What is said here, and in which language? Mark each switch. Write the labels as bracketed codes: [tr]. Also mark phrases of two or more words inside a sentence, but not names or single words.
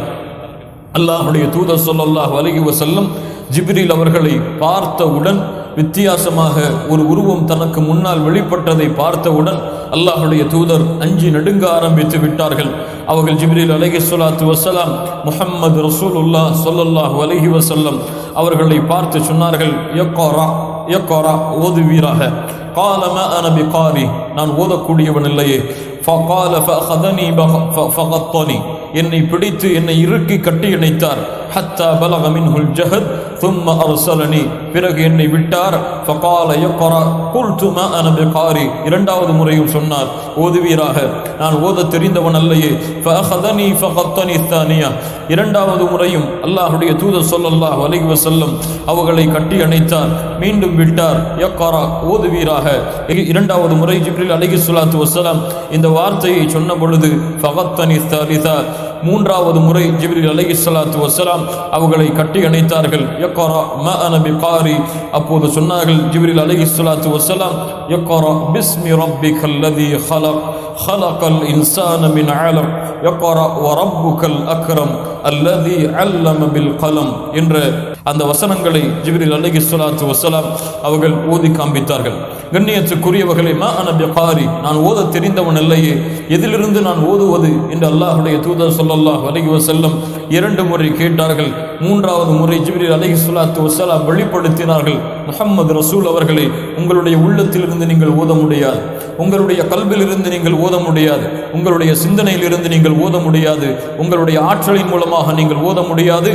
[ta] அல்லாஹுடைய தூதர் [ar] صلى الله عليه وسلم [ta] ஜிப்ரீல் அவர்களை பார்த்தவுடன், வித்தியாசமாக ஒரு உருவம் தனக்கு முன்னால் வெளிப்பட்டதை பார்த்தவுடன் அல்லாஹுடைய தூதர் அஞ்சி நடுங்க ஆரம்பித்து விட்டார்கள். அவர்கள் ஜிப்ரீல் [ar] عليه الصلاة والسلام [ta] முஹம்மது ரசூலுல்லாஹ் [ar] صلى الله عليه وسلم [ta] அவர்களை பார்த்து சொன்னார்கள், [ar] اقرأ اقرأ, [ta] ஓதுவீராக. [ar] قال ما انا بقاري, [ta] நான் ஓதக்கூடியவன் இல்லையே. [ar] فقال فاخذني فغطني, [ta] என்னை பிடித்து என்னை இறுக்கி கட்டி இணைத்தார். [ar] حتى بلغ منه الجهد ثم أرسلني [ta] பிறகு என்னை விட்டார் [ar] فقال يقرأ قلت ما أنا بقارئ [ta] இரண்டாவது முறையும் சொன்னார் ஓதுவீராக நான் ஓத தெரிந்தவன் அல்லையே [ar] فأخذني فغطني الثانية [ta] இரண்டாவது முறையும் அல்லாஹ்வுடைய தூதர் [ar] صلى الله عليه وسلم [ta] அவர்களை கட்டி அணைத்தார் மீண்டும் விட்டார் يقرأ ஓதுவீராக இரண்டாவது முறை ஜிப்ரீல் [ar] عليه الصلاة والسلام [ta] இந்த வார்த்தையை சொன்ன பொழுது [ar] فغطني الثالثة [ta] மூன்றாவது முறை ஜிப்ரீல் [ar] عليه الصلاة والسلام [ta] அவர்களை கட்டி அணைத்தார்கள் [ar] اقرأ ما أنا بقارئ [ta] அப்போது சொன்னார்கள் ஜிப்ரீல் [ar] عليه الصلاة والسلام اقرأ باسم ربك الذي خلق الإنسان من علق يقرأ وربك الأكرم الذي علم بالقلم [ta] என்ற அந்த வசனங்களை ஜிப்ரீல் [ar] عليه الصلاة والسلام [ta] அவர்கள் ஓதி காண்பித்தார்கள். கண்ணியத்துக்குரியவர்களே, [ar] ما أنا بقارئ [ta] நான் ஓத தெரிந்தவன் அல்லையே, எதிலிருந்து நான் ஓதுவது என்று அல்லாஹ்வுடைய தூதர் [ar] صلى الله عليه وسلم [ta] இரண்டு முறை கேட்டார்கள். மூன்றாவது முறை ஜிப்ரீல் [ar] عليه الصلاة والسلام [ta] வெளிப்படுத்தினார்கள், முஹம்மது ரசூல் அவர்களே, உங்களுடைய உள்ளத்திலிருந்து நீங்கள் ஓத முடியாது, உங்களுடைய கல்விலிருந்து நீங்கள் ஓத முடியாது, உங்களுடைய சிந்தனையிலிருந்து நீங்கள் ஓத முடியாது, உங்களுடைய ஆற்றலின் மூலமாக நீங்கள் ஓத முடியாது.